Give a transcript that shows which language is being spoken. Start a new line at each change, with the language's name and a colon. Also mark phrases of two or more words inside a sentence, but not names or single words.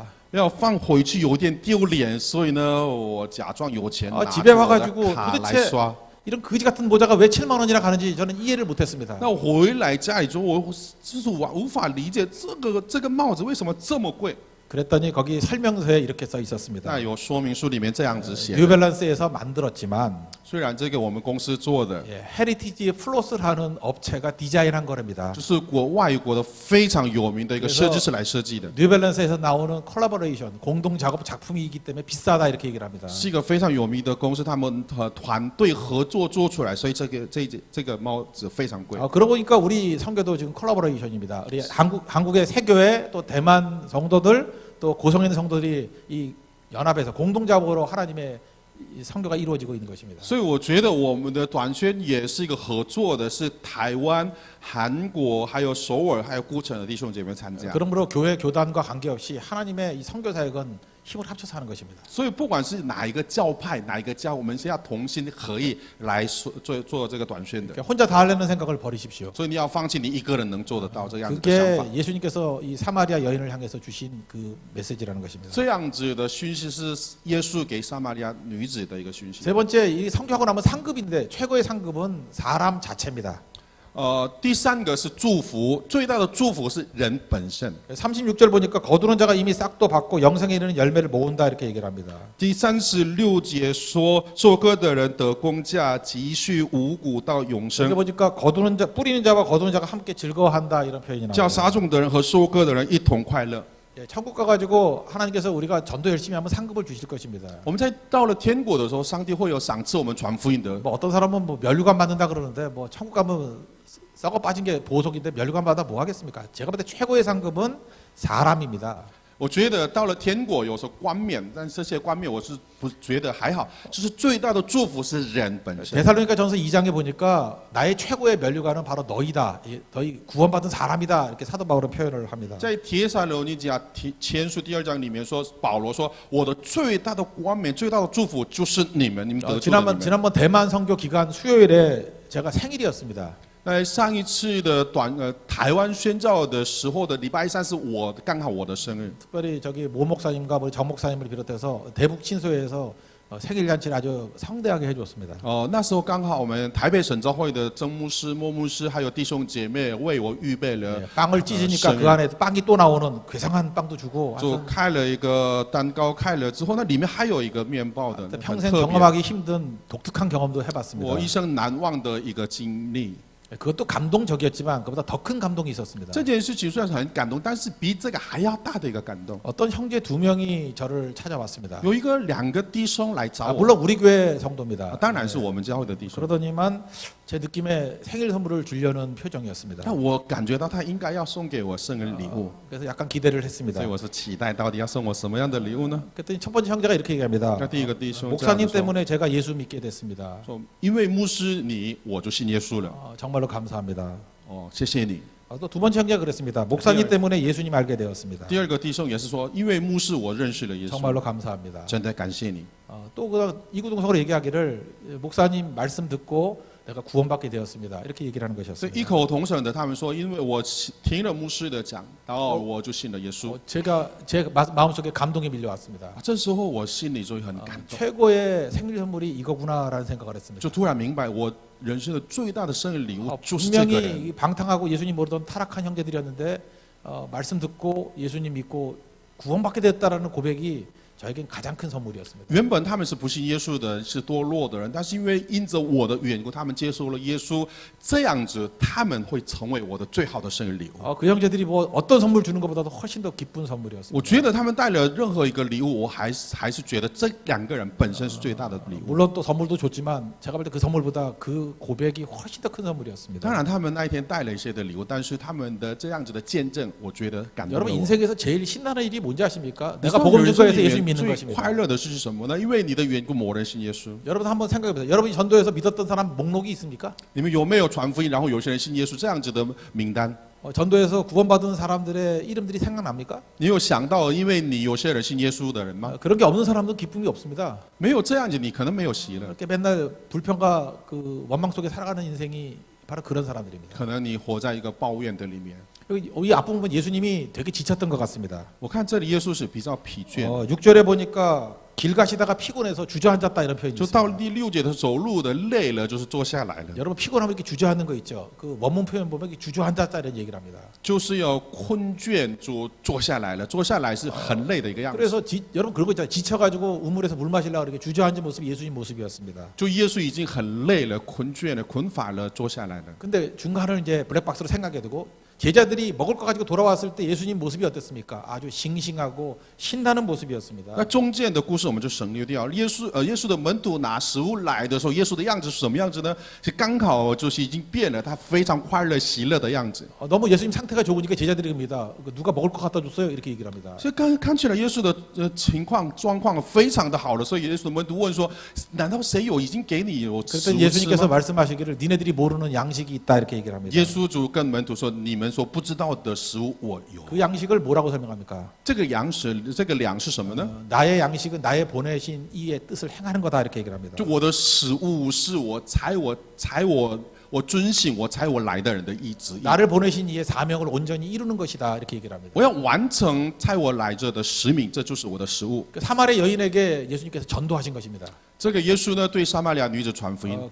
Chinese: 要放回去有点丢脸，所以呢，我假装有钱，
Korean: 아
Chinese: 拿
Korean: 집에
Chinese: 着我
Korean: 와가지고
Chinese: 的卡来
Korean: 도대체
Chinese: 刷。
Korean: 이런 거지 같은 모자가 왜 7만 원이나 가는지 저는 이해를 못했습니다.
Chinese: 那我回来家里之后，我就是我无法理解这个帽子为什么这么贵。
Korean: 그랬더니 거기 설명서에 이렇게 써 있었습니다.
Chinese: 那有说明书里面这样子写的，
Korean: 뉴밸런스에서 만들었지만
Chinese: 虽然这个我们公司做的，
Korean: 예, 헤리티지 플로스라는 업체가 디자인한 거랍니다.
Chinese: 就是外国的非常有名的一个
Korean: 그래서
Chinese: 设计师来设计的，
Korean: 뉴밸런스에서 나오는 콜라보레이션 공동 작업 작품이기 때문에 비싸다 이렇게 얘기를 합니다.
Chinese: 是一个非常有名的公司，他们和团队合作做出来，所以这个帽子非常贵。
Korean: 그러고 보니까 우리 선교도 지금 콜라보레이션입니다. 우리 한국의 세교회 또 대만 성도들 또 고성에 있는 성도들이 이 연합해서 공동 작업으로 하나님의 이 선교가 이루어지고 있는 것입니다.
Chinese: 所以我觉得我们的短宣也是一个合作的，是台湾、韩国、还有首尔、还有孤城的弟兄姐妹参加。
Korean: 그러므로 교회 교단과 관계없이 하나님의 이 선교 사역은 힘을 합쳐서 하는 것입니다.
Chinese: 所以不管是哪一个教派、哪一个教，我们是要同心合意来做这个短宣的。
Korean: 그러니까 혼자 다 하려는 생각을 버리십시오.
Chinese: 所以你要放弃你一个人能做得到这样子的想
Korean: 그게
Chinese: 法。
Korean: 예수님께서 이 사마리아 여인을 향해서 주신 그 메시지라는 것입니다.
Chinese: 这样子的讯息是耶稣给撒玛利亚女子的一个讯息。
Korean: 세 번째 이 선교하고 나면 상급인데 최고의 상급은 사람 자체입니다.
Chinese: 第三个是祝福，最大的祝福是人本身。
Korean: 36절 보니까 거두는 자가 이미 싹도 받고 영생에 이르는 열매를 모은다 이렇게 얘기를 합니다.
Chinese: 第36节说，收割的人得工价，积蓄五谷到永
Korean: 여기
Chinese: 生。
Korean: 보니까 거두는 자 뿌리는 자와 거두는 자가 함께 즐거워한다 이런 표현이
Chinese: 叫
Korean: 나옵니다.
Chinese: 撒种的人和收割的人一同快乐。
Korean: 예, 천국 가가지고 하나님께서 우리가 전도 열심히 하면 상급을 주실 것입니다.
Chinese: 我们在到了天国的时候，上帝会有赏赐我们传福音的。
Korean: 뭐 어떤 사람은 뭐 면류관 받는다 그러는데 뭐 천국 가면 썩어 빠진 게 보석인데 면류관 받아 뭐 하겠습니까? 제가 볼 때 최고의 상급은 사람입니다.
Chinese: 我觉得到了天国有时候冠冕，但这些冠冕我是不觉得还好，就是最大的祝福是人本身。
Korean: 데살로니가 전서 2장에 보니까 나의 최고의 면류관은 바로 너희다. 너희 구원받은 사람이다. 이렇게 사도 바울은 표현을 합니다.
Chinese: 在帖撒罗尼迦前书第2章里面说，保罗说，我的最大的冠冕、最大的祝福就是你们，你们得救的你们。
Korean: 지난번 대만 선교 기간 수요일에 제가 생일이었습니다.
Chinese: 在上一次的台湾宣教的时候的礼拜3是刚好我的生日。
Korean: 특별히 저기 모 목사님과 우리 정 목사님을 비롯해서 대북 친소회에서 생일 잔치를 아주 성대하게 해줬습니다.
Chinese: 那时候刚好我们台北省召会的曾牧师、莫牧师还有弟兄姐妹为我预备了
Korean: 빵을 찢으니까 그 안에 빵이 또 나오는 괴상한 빵도 주고
Chinese: 就开了一个蛋糕，开了之后，那里面还有一个面包的，很
Korean: 평생
Chinese: 特别，
Korean: 경험하기 힘든 독특한 경험도 해봤습니다.
Chinese: 我一生难忘的一个经历。
Korean: 그것도 감동적이었지만 그보다 더 큰 감동이 있었습니다.
Chinese: 这件事情虽然很感动，但是比这个还要大的一个感动。
Korean: 어떤 형제 두 명이 저를 찾아왔습니다.
Chinese: 有两个弟兄来找我，
Korean: 물론 우리 교회 성도입니다.
Chinese: 当然是我们教会的弟兄。
Korean: 그러더니만 제 느낌에 생일 선물을 주려는 표정이었습니다.
Chinese: 但我感觉到他应该要送给我生日礼物，
Korean: 그래서 약간 기대를 했습니다.
Chinese: 所以我是期待到底要送我什么样的礼物呢？
Korean: 그랬더니 첫 번째 형제가 이렇게 얘기합니다.
Chinese: 那第一个弟兄这样
Korean: 목사님
Chinese: 说
Korean: 때문에 제가 예수 믿게 됐습니다.
Chinese: 说，因为牧师你，我就信耶稣了。
Korean: 정말로 감사합니다.
Chinese: 谢谢你。
Korean: 또 두 번째 형제가 그랬습니다. 목사님 때문에 예수님 알게 되었습니다.
Chinese: 第二个弟兄也是说，因为牧师我认识了耶稣，
Korean: 정말로 감사합니다.
Chinese: 真的感谢你。
Korean: 또 이구동성으로 얘기하기를 목사님 말씀 듣고 내가 구원받게 되었습니다. 이렇게 얘기를 하는
Chinese: 所以
Korean: 것이었습니다.
Chinese: 异口同声的，他们说，因为我听了牧师的讲，然后我就信了耶稣。
Korean: 제가 제 마음속에 감동이 밀려왔습니다.
Chinese: 这时候我心里就很感动，
Korean: 최고의 생일 선물이 이거구나라는 생각을 했습니다.
Chinese: 就突然明白，我人生的最大的生日礼物就是这个人。
Korean: 분명히 방탕하고 예수님 모르던 타락한 형제들이었는데 말씀 듣고 예수님 믿고 구원받게 됐다라는 고백이 저에겐 가장 큰 선물이었습니다.
Chinese: 原本他们是不信耶稣的人，是堕落的人，但是因为因着我的缘故，他们接受了耶稣，这样子他们会成为我的最好的生日礼物。
Korean: 그 형제들이 뭐 어떤 선물 주는 것보다도 훨씬 더 기쁜 선물이었습니다.
Chinese: 我觉得他们带了任何一个礼物，我还是觉得这两个人本身是最大的礼物。
Korean: 물론 또 선물도 줬지만 제가 볼 때 그 선물보다 그 고백이 훨씬 더 큰 선물이었습니다.
Chinese: 当然，他们那一天带了一些的礼物，但是他们的这样子的见证，我觉得感动了
Korean: 여러분
Chinese: 我。
Korean: 인생에서 제일 신나는 일이 뭔지 아십니까?
Chinese: 你
Korean: 내가
Chinese: 知道
Korean: 복음
Chinese: 人
Korean: 증거에서
Chinese: 生里
Korean: 예수님
Chinese: 面
Korean: 믿는
Chinese: 最
Korean: 것입니다.
Chinese: 快乐的事是什么呢？因为你的缘故，某人信耶稣。
Korean: 여러분 한번 생각해 보세요. 여러분이 전도에서 믿었던 사람 목록이 있습니까?
Chinese: 你们有没有传福音，然后有些人信耶稣这样子的名单？
Korean: 전도에서 구원받은 사람들의 이름들이 생각납니까?
Chinese: 你有想到，因为你有些人信耶稣的人吗？
Korean: 그런 게 없는 사람은 기쁨이 없습니다.
Chinese: 没有这样子，你可能没有喜乐，
Korean: 이렇게 맨날 불평과 그 원망 속에 살아가는 인생이 바로 그런 사람들입니다.
Chinese: 可能你活在一个抱怨的里面。
Korean: 이 앞부분 예수님이 되게 지쳤던 것 같습니다.
Chinese: 我看这里耶稣是比较疲倦，
Korean: 6절에 보니까 길 가시다가 피곤해서 주저앉았다 이런 표현이
Chinese: 就到
Korean: 있습니다.
Chinese: 第6节的走路的累了，就是坐下来了，
Korean: 여러분 피곤하면 이렇게 주저앉는 거 있죠. 그 원문 표현 보면 이렇게 주저앉았다 이런 얘기를 합니다.
Chinese: 就是要困倦就坐下来了，坐下来是很累的一个样子。
Korean: 그래서 여러분 그런 거 있잖아요. 지쳐가지고 우물에서 물 마시려고 이렇게 주저앉은 모습이 예수님 모습이었습니다.
Chinese: 就耶稣已经很累了、困倦了、困乏了，坐下来了。
Korean: 근데 중간을 이제 블랙박스로 생각해 두고 제자들이 먹을 거 가지고 돌아왔을 때 예수님 모습이 어땠습니까? 아주 싱싱하고 신나는 모습이었습니다.
Chinese: 那中间的故事我们就省略掉。耶稣的门徒拿食物来的时候，耶稣的样子是什么样子呢？是刚好就是已经变了，他非常快乐、喜乐的样子。
Korean: 너무 예수님 상태가 좋으니까 제자들이 봅니다. 누가 먹을 거 갖다 줬어요? 이렇게 얘기를 합니다.
Chinese: 所以看起来耶稣的状况非常的好了，所以耶稣的门徒问说：难道谁已经给你有食
Korean: 그랬더니
Chinese: 物吃
Korean: 예수님께서
Chinese: 吗？
Korean: 말씀하시기를 니네들이 모르는 양식이 있다 이렇게 얘기를 합니다.
Chinese: 耶稣主跟门徒说：你们所不知道的食物我有。
Korean: 그 양식을 뭐라고 설명합니까?
Chinese: 这个粮是什么呢？
Korean: 나의 양식은 나의 보내신 이의 뜻을 행하는 거다 이렇게 얘기를 합니다.
Chinese: 就我的食物是我遵行我来的人的意志。
Korean: 나를 보내신 이의 사명을 온전히 이루는 것이다 이렇게 얘기를 합니다.
Chinese: 我要完成差我来着的使命，这就是我的食物。
Korean: 그 사마리아 여인에게 예수님께서 전도하신 것입니다.
Chinese: 这个耶稣呢，对撒玛利亚女子传福音，